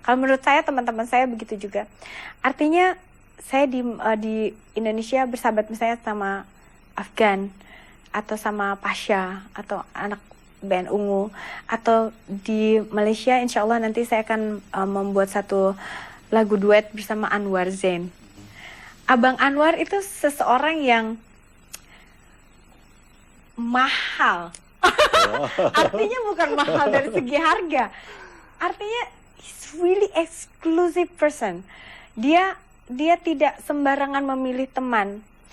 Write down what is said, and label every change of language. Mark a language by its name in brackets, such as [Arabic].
[Indonesian] Kalau menurut saya, teman-teman saya begitu juga. Artinya saya di Indonesia bersahabat misalnya sama Afgan atau sama Pasha atau anak band Ungu, atau di Malaysia insya Allah nanti saya akan membuat satu lagu duet bersama Anwar Zain. Abang Anwar itu seseorang yang mahal. Artinya bukan mahal dari segi harga. Artinya [English] he's really exclusive person. [Indonesian] Dia tidak sembarangan memilih teman.